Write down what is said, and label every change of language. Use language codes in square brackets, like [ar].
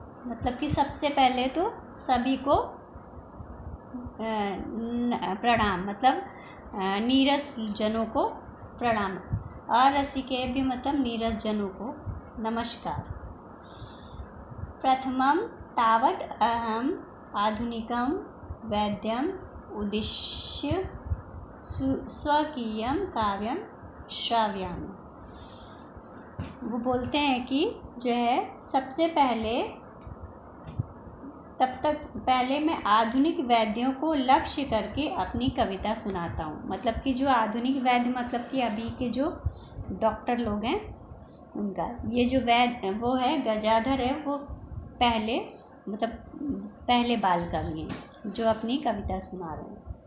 [hi] मतलब कि सबसे पहले तो सभी को प्रणाम, मतलब नीरस जनों को प्रणाम, और रसिकेभ्यो मतलब नीरस जनों को नमस्कार। [sa] प्रथमं तावत् अहम् आधुनिकं वैद्यम् उद्दिश्य स्वकीयं काव्यम श्राव्यामि। [hi] वो बोलते हैं कि जो है सबसे पहले तब तक पहले मैं आधुनिक वैद्यों को लक्ष्य करके अपनी कविता सुनाता हूँ। मतलब कि जो आधुनिक वैद्य मतलब कि अभी के जो डॉक्टर लोग हैं उनका, ये जो वैद्य वो है गजाधर है, वो पहले मतलब पहले बाल कवि हैं जो अपनी कविता सुना रहे हैं।